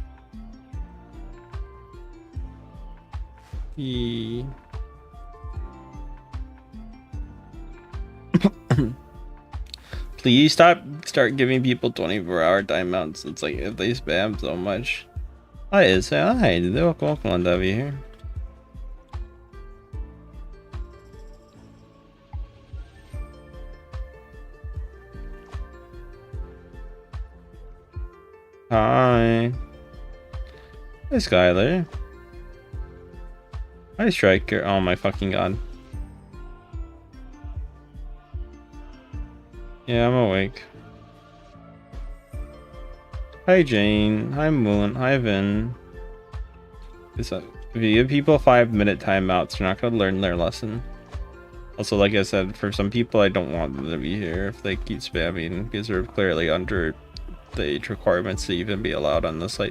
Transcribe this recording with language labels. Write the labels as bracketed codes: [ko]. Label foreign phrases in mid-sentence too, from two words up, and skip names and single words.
[en] Please start giving people 24-hour timeouts. It's like if they spam so much. Hi, hi, welcome on W here. Hi. Hi, Skylar. Hi, Striker. Oh my fucking god. Yeah, I'm awake. Hi, Jane. Hi, Moon. Hi, Vin. If you give people 5-minute timeouts, they're not gonna learn their lesson. Also, like I said, for some people, I don't want them to be here if they keep spamming because they're clearly under the age requirements to even be allowed on the site.